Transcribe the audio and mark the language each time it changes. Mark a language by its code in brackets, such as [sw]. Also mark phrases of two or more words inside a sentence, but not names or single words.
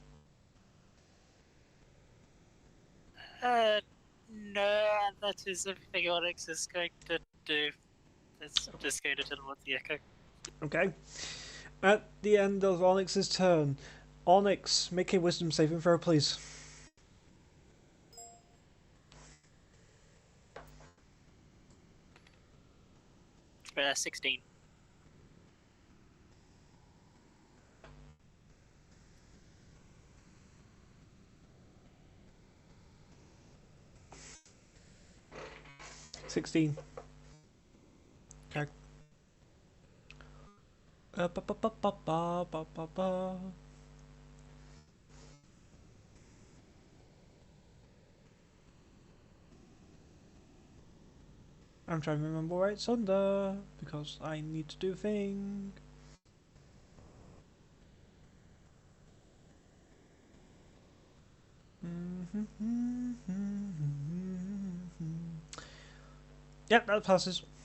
[en] No, that is everything Onyx is going to do. It's just going to tell him what the echo. Okay. At the end of Onyx's turn, Onyx, make a wisdom saving throw, please. Uh, 16. $16. Okay. Ba, ba, ba, ba, ba, ba, ba, ba. I'm trying to remember where it's under because I need to do a thing. Yep, that passes.